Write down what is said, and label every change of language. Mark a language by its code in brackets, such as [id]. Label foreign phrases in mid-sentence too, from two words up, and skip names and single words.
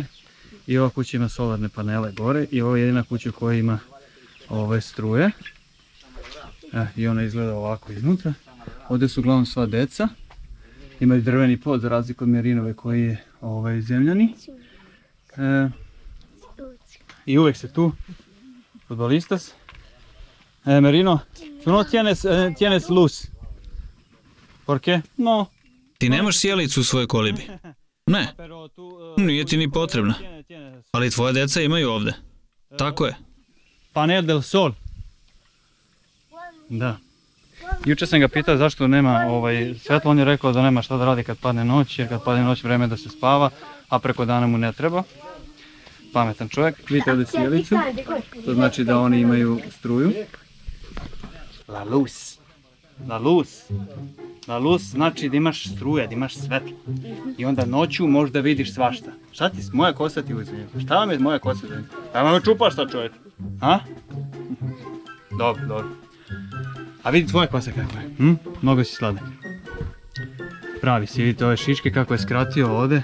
[sr] I ova kuća ima solarne panele gore i ovo je jedina kuća koja ima ove struje. I ona izgleda ovako iznutra. Ovdje su uglavnom sva deca. Imaju drveni pod za razliku od Merinove koji je zemljani. I uvijek se tu, futbolistas. [es] Merino, tu no tienes luz. ¿Por qué? No. [sr] Ti nemaš sjelicu u svojoj kolibi? Ne, nije ti ni potrebna. Ali tvoje deca imaju ovdje. Tako je. [es] Panel del sol. [sr] Da. Juče sam ga pitao zašto nema svetlo, on je rekao da nema šta da radi kad padne noć, jer kad padne noć vreme je da se spava, a preko dana mu ne treba. Pametan čovjek. Vidite ovdje sjelicu, to znači da oni imaju struju. [es] La luz. La luz. La luz [sr] znači da imaš struje, da imaš svetlo. I onda noću možda vidiš svašta. Šta ti, moja kosa ti uzme? Šta vam je moja kosa uzme? Šta vam čupaš šta čovjek? A? Dobro, dobro. A vidi tvoja kosa kako je. Mnogo si sladak. Pravi si, vidite ove šiške kako je skratio ovdje.